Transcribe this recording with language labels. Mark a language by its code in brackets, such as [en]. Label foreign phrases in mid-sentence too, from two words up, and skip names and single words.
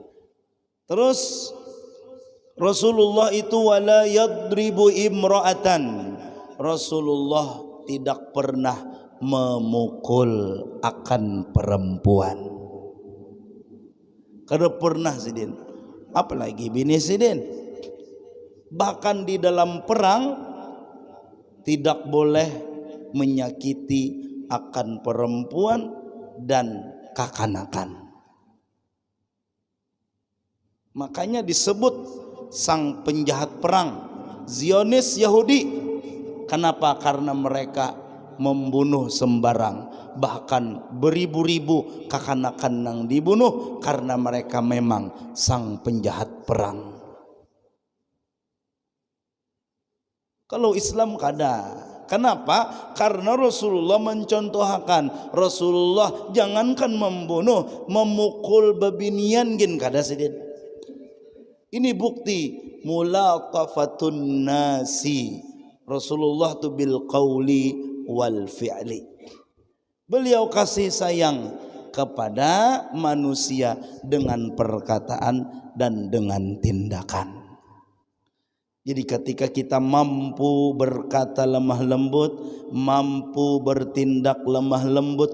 [bjn] Terus Rasulullah itu [ar] ولا يضرب امرأة, [bjn] Rasulullah tidak pernah memukul akan perempuan. Kada pernah sidin, apalagi bini sidin. Bahkan di dalam perang tidak boleh menyakiti akan perempuan dan kekanakan. Makanya disebut sang penjahat perang Zionis Yahudi. Kenapa? Karena mereka membunuh sembarang, bahkan beribu-ribu kekanakan yang dibunuh karena mereka memang sang penjahat perang. Kalau Islam kada. Kenapa? Karena Rasulullah mencontohkan. Rasulullah jangankan membunuh, memukul babinian gin kada sidin. Ini bukti [ar] ملاطفة الناس. [bjn] Rasulullah tu [ar] بالقول والفعل. [bjn] Beliau kasih sayang kepada manusia dengan perkataan dan dengan tindakan. Jadi ketika kita mampu berkata lemah lembut, mampu bertindak lemah lembut